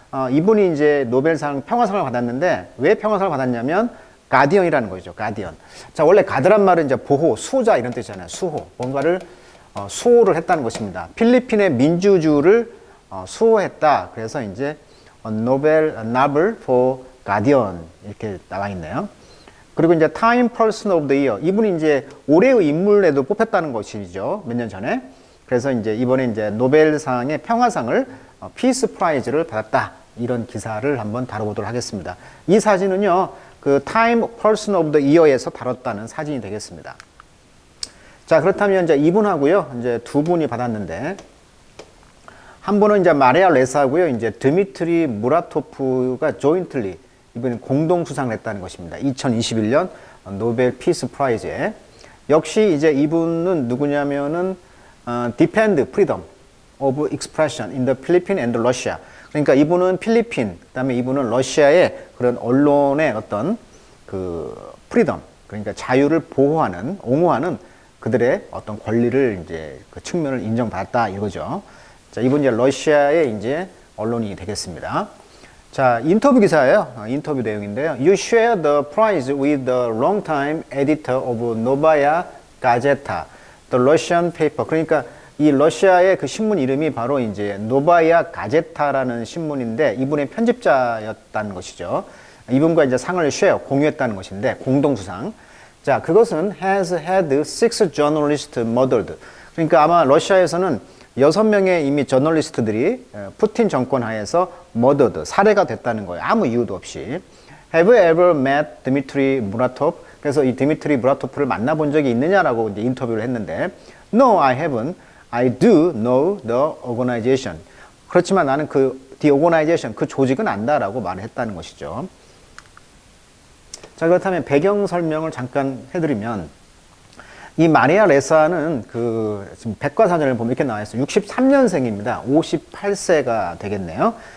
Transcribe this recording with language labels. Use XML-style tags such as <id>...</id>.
<ko>이분이 이제 노벨상 평화상을 받았는데 왜 평화상을 받았냐면 가디언이라는 거죠. 가디언. 자, 원래 가드란 말은 이제 보호, 수호자 이런 뜻이잖아요. 수호. 뭔가를 수호를 했다는 것입니다. 필리핀의 민주주의를 수호했다. 그래서 이제 노벨</ko> <en>for Guardian</en> <ko>이렇게 나와 있네요. 그리고 이제</ko> <en>Time Person of the Year.</en> <ko>이분이 이제 올해의 인물에도 뽑혔다는 것이죠. 몇 년 전에. 그래서 이제 이번에 이제 노벨상의 평화상을 피스 프라이즈를 받았다. 이런 기사를 한번 다뤄보도록 하겠습니다. 이 사진은요, 그 Time Person of the Year에서 다뤘다는 사진이 되겠습니다. 자, 그렇다면 이제 이분하고요, 이제 두 분이 받았는데, 한 분은 이제 마리아 레사고요, 이제 드미트리 무라토프가 조인틀리 이번에 공동 수상을 했다는 것입니다. 2021년 노벨 피스 프라이즈에. 역시 이제 이분은 누구냐면은</ko> <en>Defend Freedom of Expression in the Philippines and Russia.</en> <ko>그러니까 이분은 필리핀, 그다음에 이분은 러시아의 그런 언론의 어떤 그 프리덤, 그러니까 자유를 보호하는, 옹호하는 그들의 어떤 권리를 이제 그 측면을 인정받았다 이거죠. 자, 이분 이제 러시아의 이제 언론이 되겠습니다. 자, 인터뷰 기사예요. 인터뷰 내용인데요.</ko> <en>You share the prize with the longtime editor of Novaya Gazeta, the Russian paper.</en> <ko>그러니까 이 러시아의 그 신문 이름이 바로 이제 노바야 가제타라는 신문인데 이분의 편집자였다는 것이죠. 이분과 이제 상을 share, 공유했다는 것인데 공동 수상. 자, 그것은</ko> <en>has had six journalists murdered.</en> <ko>그러니까 아마 러시아에서는 6명의 이미 저널리스트들이 푸틴 정권 하에서 murdered, 살해가 됐다는 거예요. 아무 이유도 없이.</ko> <en>Have you ever met Dmitry Muratov?</en> <ko>그래서 이 드미트리 무라토프를 만나본 적이 있느냐라고 이제 인터뷰를 했는데</ko> <en>No, I haven't. I do know the organization.</en> <ko>그렇지만 나는</ko> <en>the organization,</en> <ko>그 조직은 안다라고 말을 했다는 것이죠. 자, 그렇다면 배경 설명을 잠깐 해드리면 이 마리아 레사는 지금 백과사전을 보면 이렇게 나와 있어요. 63년생입니다. 58세가 되겠네요.</ko>